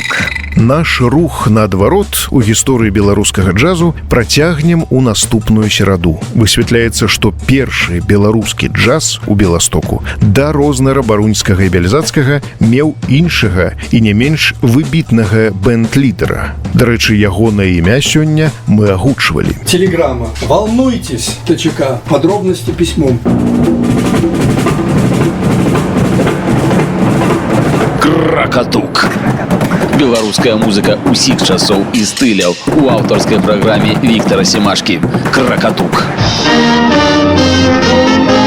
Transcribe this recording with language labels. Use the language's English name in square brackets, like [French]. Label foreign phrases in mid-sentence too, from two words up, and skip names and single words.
[Belarusian] Наш рух наадварот у гісторыі беларускага джазу працягнем у наступную сераду. Высвятляецца, што першы беларускі джаз у Беластоку да рознара Баруньскага і Бяльзацкага меў іншага і не менш выбітнага бэнд-лідера. Дарэчы, ягонае імя сёння мы агучвалі. [Russian] Телеграмма. Волнуйтесь, ТЧК. Подробности письмом. [Belarusian] Кракатук. Беларуская музыка усіх часоў і стыляў у аўтарскай праграме Віктара Семашкі. Кракатук.